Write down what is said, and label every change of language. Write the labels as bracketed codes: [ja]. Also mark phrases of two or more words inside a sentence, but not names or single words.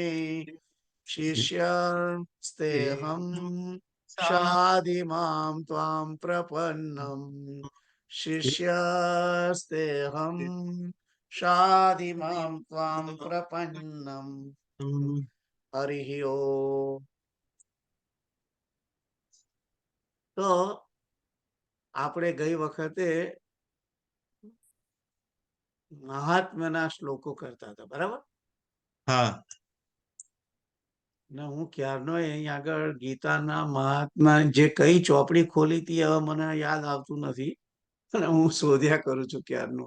[sa] शिष्यस्तेऽहं शाधिमां त्वां प्रपन्नम् शिष्यस्तेऽहं शाधिमां त्वां प्रपन्नम् हरिः ओम। [gu] તો આપણે ગઈ વખતે મહાત્માના શ્લોકો કરતા હતા, બરાબર? હા. ને હું ક્યારનો અહીં આગળ ગીતાના મહાત્મા જે કઈ ચોપડી ખોલી હતી હવે મને યાદ આવતું નથી અને હું શોધ્યા કરું છું ક્યારનું